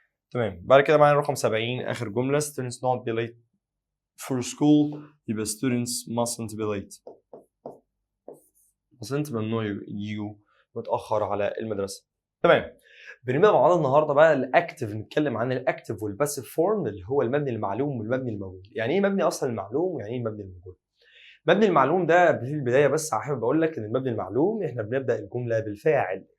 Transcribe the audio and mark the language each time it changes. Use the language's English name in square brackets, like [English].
[Arabic] تمام بعد كده معانا رقم 70 آخر جملة [English] students not be late for school. [Arabic] يبقى [English] students mustn't be late. [Arabic] mustn't ممنوع يجوا متأخر على المدرسة. تمام بنبدأ مع بعض النهارده بقى الاكتف. نتكلم عن الاكتف والباسيف فورم اللي هو المبني المعلوم والمبني المجهول. يعني ايه مبني اصلا المعلوم ويعني ايه المبني المجهول؟ مبني المعلوم ده في البدايه بس حابب اقول لك ان المبني المعلوم احنا بنبدا الجمله بالفاعل.